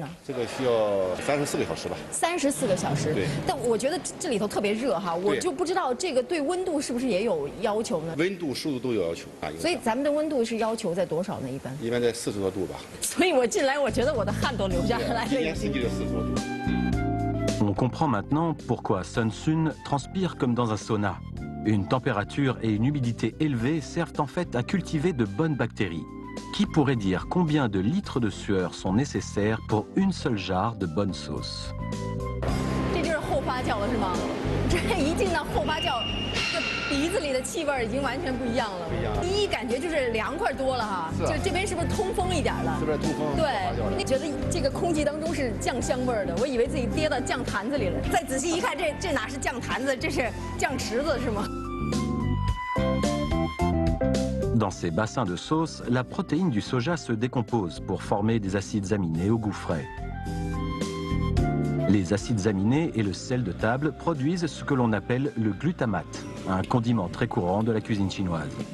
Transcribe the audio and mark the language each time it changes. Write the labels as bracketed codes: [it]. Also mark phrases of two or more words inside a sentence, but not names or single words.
[zh] 这个需要34个小时吧。 34个小时。对。但我觉得这里头特别热哈，我就不知道这个对温度是不是也有要求呢？温度、湿度都有要求啊。所以咱们的温度是要求在多少呢？一般在40多度吧。所以我进来，我觉得我的汗都流下来了。今年四季就40多度。 [fr] On comprend maintenant pourquoi Sun Sun transpire comme dans un sauna. Une température et une humidité élevées servent en fait à cultiver de bonnes bactéries. Qui pourrait dire combien de litres de sueur sont nécessaires pour une seule jarre de bonne sauce? [zh] 这就是后发酵了是吗？这一进到后发酵，这鼻子里的气味已经完全不一样了。第一感觉就是凉快多了哈，就这边是不是通风一点了？这边通风。对，你觉得这个空气当中是酱香味的，我以为自己跌到酱坛子里了。再仔细一看，这哪是酱坛子，这是酱池子是吗？ [fr] Dans ces bassins de sauce, la protéine du soja se décompose pour former des acides aminés au goût frais. Les acides aminés et le sel de table produisent ce que l'on appelle le glutamate, un condiment très courant de la cuisine chinoise.